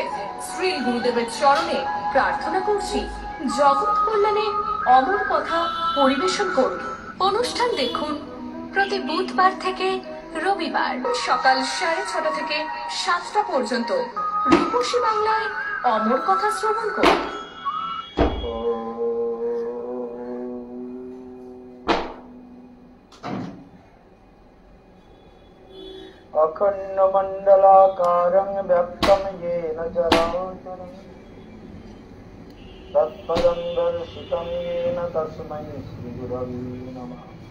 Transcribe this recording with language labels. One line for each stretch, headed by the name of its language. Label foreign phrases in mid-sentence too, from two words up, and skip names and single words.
Bangla: শ্রী গুরুদেবের চরণে প্রার্থনা করছি, জগৎ কল্যাণে অমর কথা পরিবেশন করুন। অনুষ্ঠান দেখুন প্রতি বুধবার থেকে রবিবার সকাল 6:30 থেকে 7টা পর্যন্ত রূপসী বাংলায় অমর কথা শ্রবণ করুন।
Sanskrit: अखंड मंडलाकारं व्यक्तं येन चराचरं तत्पदं दर्शितं येन तस्मै श्री गुरवे नमः।